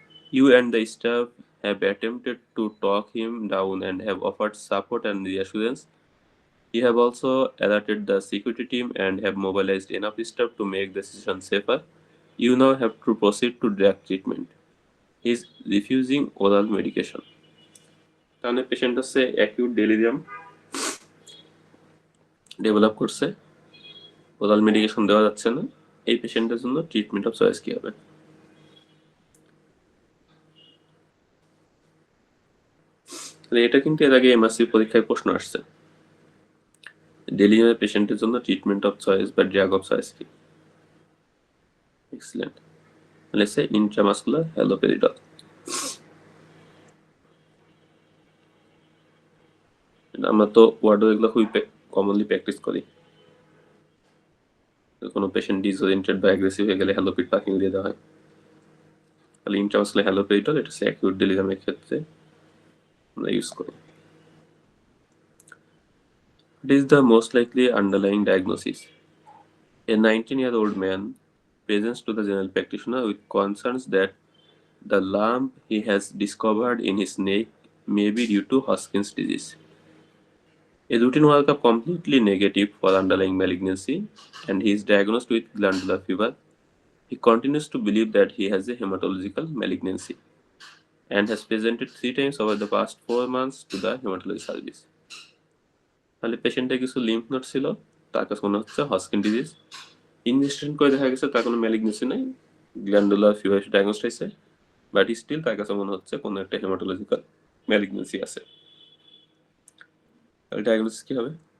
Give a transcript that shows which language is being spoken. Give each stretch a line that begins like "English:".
English: You and the staff have attempted to talk him down and have offered support and reassurance. You have also alerted the security team and have mobilized enough staff to make the situation safer. You now have to proceed to drug treatment. He is refusing oral medication.
Bangla: তাহলে patient হচ্ছে acute delirium develop করছে, oral medication দেওয়া যাচ্ছে না। এই পেশেন্টের জন্য treatment of choice কি হবে? তাহলে এটা কিন্তু এর আগে এমআরসি পরীক্ষায় প্রশ্ন আসছে। ডেলিরিয়াম পেশেন্টের জন্য ট্রিটমেন্ট অফ চয়েস বা ড্রাগ অফ চয়েস কি? এক্সিলেন্ট। তাহলে সে ইন্ট্রামাসকুলার হ্যালোপেরিডল। আমরা তো ওয়ার্ডও এগুলো খুবই কমনলি প্র্যাকটিস করি। কোনো পেশেন্ট ডিসওরিয়েন্টেড বা অ্যাগ্রেসিভ হয়ে গেলে হ্যালোপিড পাকিং দিয়ে দেওয়া হয়। তাহলে ইন্ট্রামাসকুলার হ্যালোপেরিডল এটা হচ্ছে অ্যাকিউট ডেলিরিয়ামের ক্ষেত্রে আমরা ইউজ করি।
English: What is the most likely underlying diagnosis? A 19-year-old man presents to the general practitioner with concerns that the lump he has discovered in his neck may be due to Hodgkin's disease. A routine workup completely negative for underlying malignancy, and he is diagnosed with glandular fever. He continues to believe that he has a hematological malignancy and has presented 3 times over the past 4 months to the hematology service.
Bangla: তাহলে পেশেন্টের কিছু lymph node ছিল, তার কাছে মনে হচ্ছে হস্কিন disease. Investigation করে দেখা গেছে তার কোনো ম্যালিগনেন্সি নেই, গ্ল্যান্ডুলার ফিভার ডায়াগনোস্ট হয়েছে, বাট স্টিল তার কাছে মনে হচ্ছে কোনো একটা হেমাটোলজিক্যাল ম্যালিগনেন্সি আছে। তাহলে ডায়াগনোসিস কি হবে?